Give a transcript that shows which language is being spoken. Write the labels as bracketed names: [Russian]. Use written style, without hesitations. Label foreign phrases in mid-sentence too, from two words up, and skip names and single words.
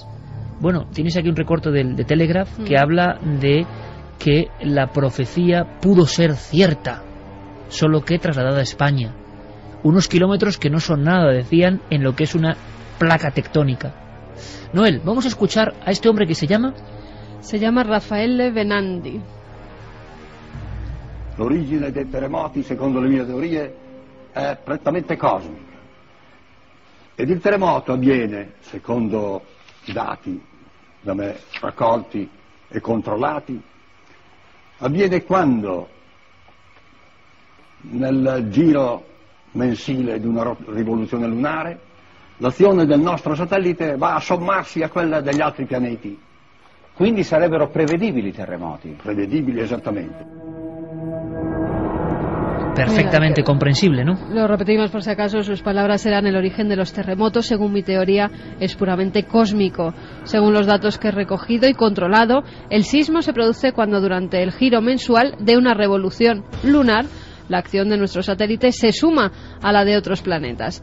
[Spanish] Tienes aquí un recorte de Telegraph que habla de que la profecía pudo ser cierta, solo que trasladada a España. Unos kilómetros que no son nada, decían, en lo que es una placa tectónica. Noel, vamos a escuchar a este hombre que se llama Raffaele Venandi. [Italian] L'origine dei terremoti, secondo le mie teorie, è prettamente cosmica. Ed il terremoto avviene, secondo dati da me raccolti e controllati, avviene quando nel giro mensile di una rivoluzione lunare l'azione del nostro satellite va a sommarsi a quella degli altri pianeti. Quindi sarebbero prevedibili i terremoti? Prevedibili, esattamente. [Spanish] Perfectamente comprensible, ¿no? Lo repetimos por si acaso, sus palabras eran: el origen de los terremotos, según mi teoría, es puramente cósmico. Según los datos que he recogido y controlado, el sismo se produce cuando durante el giro mensual de una revolución lunar, la acción de nuestro satélite se suma a la de otros planetas.